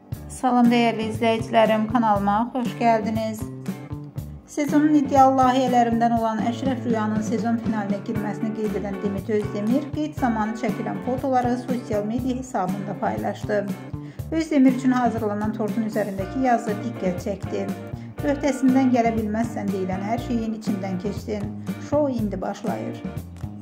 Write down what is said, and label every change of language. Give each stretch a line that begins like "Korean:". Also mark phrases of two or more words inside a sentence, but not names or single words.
Turkish: Salam değerli izleyicilerim, kanalıma hoş geldiniz.
Azerbaijani: Sezonun iddialı layihələrindən olan Əşrəf Rüyanın sezon finaline girməsini qeyd edən Demet Özdemir qeyd zamanı çəkilən fotoları sosial media hesabında paylaşdı. Özdemir üçün hazırlanan tortun üzərindəki yazı diqqət çəkdi. Öhdəsindən gələ bilməzsən deyilən hər şeyin içindən keçdin. Şou indi başlayır.